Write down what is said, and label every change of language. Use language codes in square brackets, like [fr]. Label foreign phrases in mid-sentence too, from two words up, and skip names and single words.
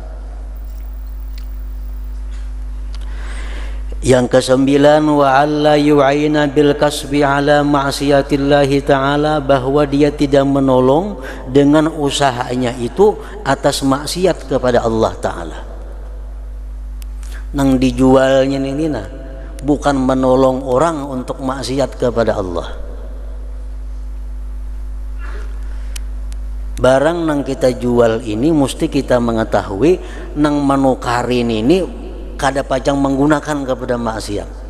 [id] Yang ke-9, [ar] وألا يعين بالكسب على معصية الله تعالى, [id] bahwa dia tidak menolong dengan usahanya itu atas maksiat kepada Allah Ta'ala. [bjn] Nang dijualnya ini nah, bukan menolong orang untuk maksiat kepada Allah. Barang nang kita jual ini mesti kita mengetahui nang manukarin ini kada pacang menggunakan kepada maksiat.